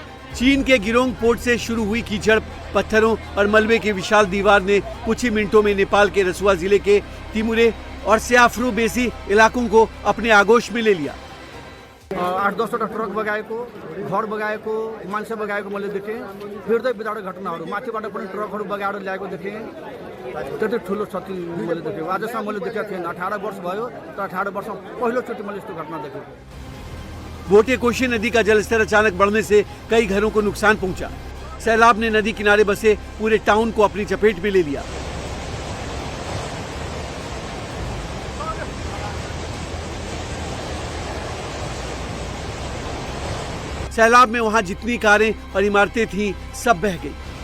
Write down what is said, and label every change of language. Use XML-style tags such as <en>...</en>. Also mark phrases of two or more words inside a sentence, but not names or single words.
<hi>चीन के गिरोंग पोर्ट से शुरू हुई कीचड़, पत्थरों और मलबे की विशाल दीवार ने कुछ ही मिनटों में नेपाल के रसुआ जिले के तिमुरे और स्याफ्रू बेसी इलाकों को अपने आगोश में ले लिया।</hi> <ne>8-10वटा ट्रक बगाएको, घर बगाएको, मान्छे बगाएको मैले देखेँ। हृदय विदारक घटनाहरू, माथिबाट पनि ट्रकहरू बगाएर ल्याएको देखेँ। त्यति ठुलो क्षति मैले देखेँ। आजसम्म मैले देखेको थिएन। 18 वर्ष भयो, तर 18 वर्षमा पहिलोचोटि मैले यस्तो घटना देखेँ।</ne> <hi>भोटे कोशी नदी का जलस्तर अचानक बढ़ने से कई घरों को नुकसान पहुंचा। सैलाब ने नदी किनारे बसे पूरे टाउन को अपनी चपेट में ले लिया। सैलाब में वहां जितनी कारें और इमारतें थीं, सब बह गई।</hi>